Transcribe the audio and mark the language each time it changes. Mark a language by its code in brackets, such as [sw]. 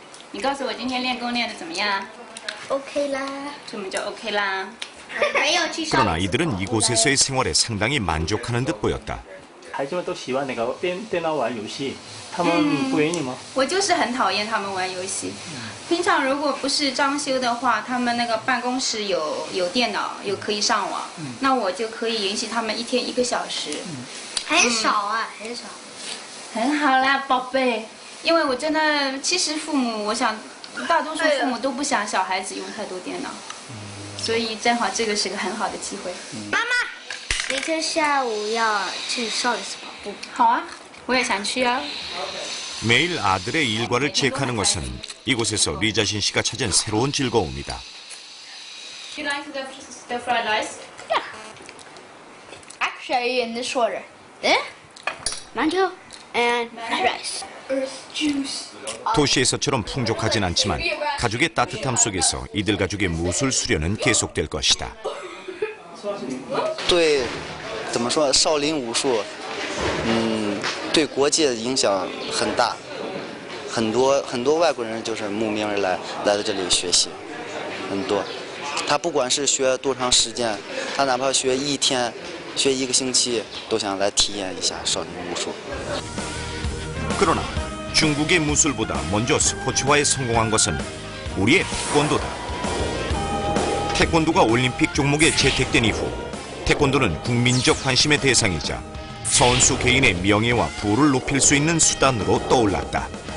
[zh] 你告诉我今天练功练得怎么样 ？OK 啦。怎么就 OK 啦？ [ko] 그러나 이들은 이곳에서의 생활에 상당히 만족하는 듯 보였다. [zh] 孩子们都喜欢那个电脑玩游戏，他们不愿意吗？我就是很讨厌他们玩游戏。平常如果不是装修的话，他们那个办公室有电脑，有可以上网，那我就可以允许他们1天1个小时。很少啊，很少。很好啦，宝贝。因为我真的，其实父母，我想大多数父母都不想小孩子用太多电脑，所以正好这个是个很好的机会。妈妈。明天下午要去少林寺跑步。好啊，我也想去啊。 [ko] 매일 아들의 일과를 체크하는 것은 이곳에서 리자신 씨가 찾은 새로운 즐거움이다. [en] Do you like the fried rice? Yeah. Actually, in this order. Eh? Mango and fried rice. Earth juice. [ko] 도시에서처럼 풍족하진 않지만 가족의 따뜻함 속에서 이들 가족의 무술 수련은 계속될 것이다. [zh] 对，怎么说？少林武术，对国界的影响很大，很多外国人就是慕名而来到这里学习，很多。他不管是学多长时间，他哪怕学1天、学1个星期，都想来体验一下少林武术。 [ko] 그러나 중국의 무술보다 먼저 스포츠화에 성공한 것은 우리의 태권도다. 태권도가 올림픽 종목에 채택된 이후 태권도는 국민적 관심의 대상이자 선수 개인의 명예와 부를 높일 수 있는 수단으로 떠올랐다.